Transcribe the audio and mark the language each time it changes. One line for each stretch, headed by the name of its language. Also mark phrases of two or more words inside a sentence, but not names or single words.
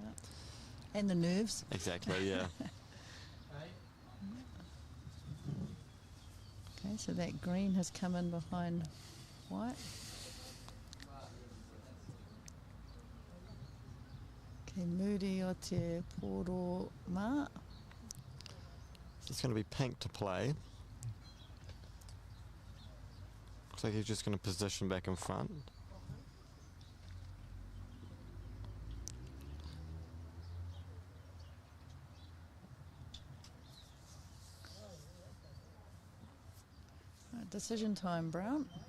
English: Yeah. And the nerves. exactly, yeah. Okay, so that green has come in behind white.
Māori: Okay, Moody o te poro mā.
English: It's going to be pink to play. Looks like he's just going to position back in front. Right, decision time, Brown.